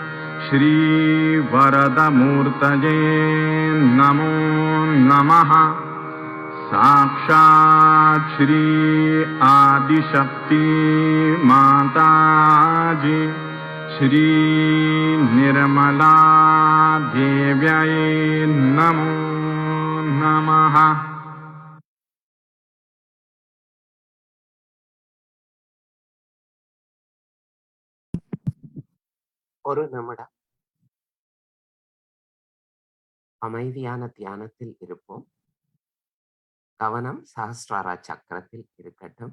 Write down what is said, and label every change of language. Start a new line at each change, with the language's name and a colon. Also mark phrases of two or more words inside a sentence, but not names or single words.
Sanskrit: श्रीवरदमूर्तये नमो नमः साक्षात् श्री आदिशक्ति माताजी श्री निर्मला देव्यै नमो नमः
Tamil: ஒரு நிமிடம் அமைதியான தியானத்தில் இருப்போம். கவனம் சஹஸ்ரார சக்கரத்தில் இருக்கட்டும்.